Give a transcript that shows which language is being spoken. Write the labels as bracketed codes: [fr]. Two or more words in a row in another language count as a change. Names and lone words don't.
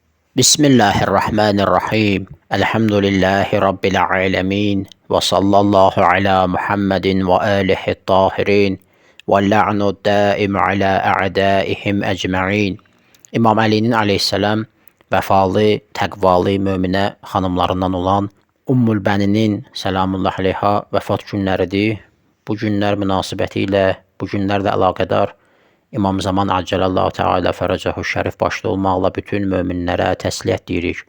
[ar] بسم الله الرحمن الرحيم. الحمد لله رب العالمين. وصلى الله على محمد وآله الطاهرين. واللعن الدائم على أعدائهم أجمعين. [az] İmam Ali'nin aleyhisselam vəfalı, təqvalı möminə xanımlarından olan Ummul Bəninin [ar] سلام الله عليها [az] vəfat günləridir. Bu günlər münasibəti ilə, bu günlərlə əlaqədar İmam Zaman [ar] عجل الله تعالى فرجه الشريف [az] başda olmaqla bütün möminlərə təsliyyət deyirik.